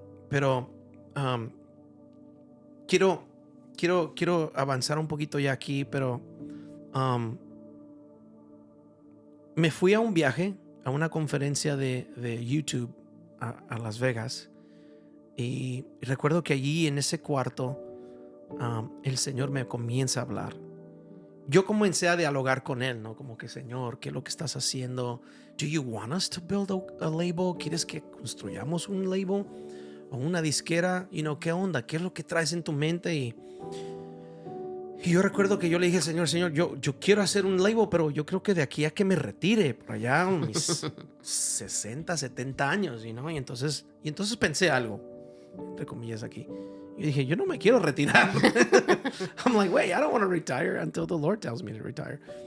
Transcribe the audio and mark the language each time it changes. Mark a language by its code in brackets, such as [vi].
[es] Pero quiero avanzar un poquito ya aquí, pero me fui a un viaje, a una conferencia de YouTube a Las Vegas. Y recuerdo que allí en ese cuarto el Señor me comienza a hablar. yo comencé a dialogar con él, ¿no? Como que, Señor, ¿qué es lo que estás haciendo? [en] Do you want us to build a label? [es] ¿Quieres que construyamos un label o una disquera? ¿Qué onda? ¿Qué es lo que traes en tu mente? Y yo recuerdo que yo le dije, Señor, yo quiero hacer un label, pero yo creo que de aquí a que me retire, por allá a mis 60, 70 años, Y entonces pensé algo, entre comillas aquí. Yo dije, yo no me quiero retirar. [en] I'm like, wait, I don't want to retire until the Lord tells me to retire.